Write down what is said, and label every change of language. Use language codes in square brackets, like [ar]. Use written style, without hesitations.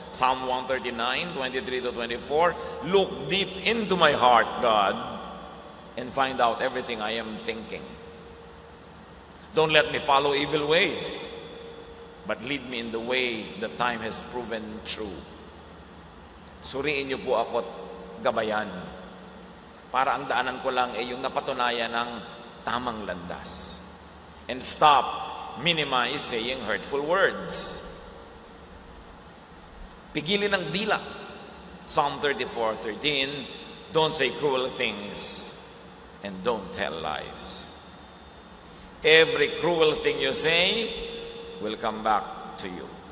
[en] Psalm 139, 23-24, look deep into my heart, God, and find out everything I am thinking. Don't let me follow evil ways, but lead me in the way that time has proven true. [tl] Suriin niyo po ako at gabayan. Para ang daanan ko lang ay yung napatunayan ng tamang landas. [en] And stop, minimize saying hurtful words. [tl] Pigilin ang dila. [en] Psalm 34:13, don't say cruel things and don't tell lies. Every cruel thing you say will come back to you.